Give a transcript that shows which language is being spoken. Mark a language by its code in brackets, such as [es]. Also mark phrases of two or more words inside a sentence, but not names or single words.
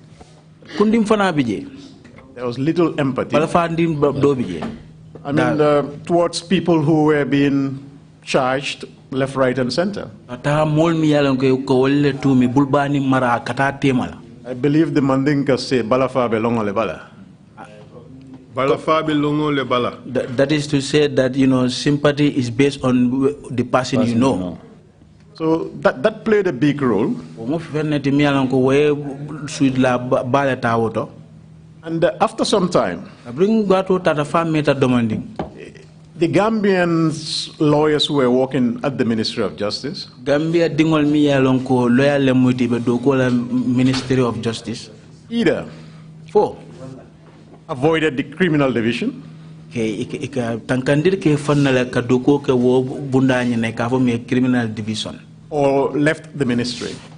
[en] There was little empathy. Towards people who were being charged left, right, and center. I believe the Mandinka say [man] Balafabe longo le bala. Balafabe longo le bala. [en] That is to say that, sympathy is based on the person you know. So that played a big role. And after some time, the Gambian lawyers who were working at the Ministry of Justice either avoided the criminal division or left the ministry.